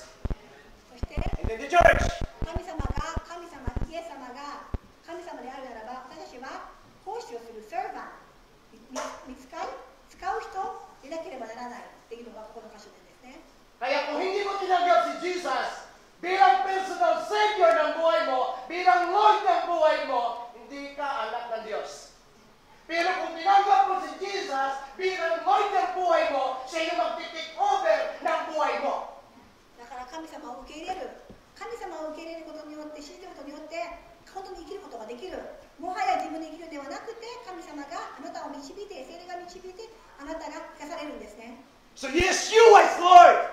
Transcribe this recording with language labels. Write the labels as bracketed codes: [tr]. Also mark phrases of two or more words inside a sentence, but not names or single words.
[ja] そして [en] And then the church. [ja] イエス様が神様であるならば、私たちは奉仕をするサーバン、使う人でなければならないっていうのがここの箇所ですね。 [tl] Kaya kung hindi mo tinanggap si Jesus bilang [en] personal Savior [tl] ng buhay mo, bilang Lord ng buhay mo, hindi ka anak ng Diyos. Pero kung tinanggap mo si Jesus bilang Lord ng buhay mo, siya yung mag- [en] take over [tl] ng buhay mo. [ja] だから神様を受け入れることによって、信じることによって本当に生きることができる。もはや自分で生きるではなくて、神様があなたを導いて、聖霊が導いて、あなたが生かされるんですね。 [en] So Yeshua is Lord.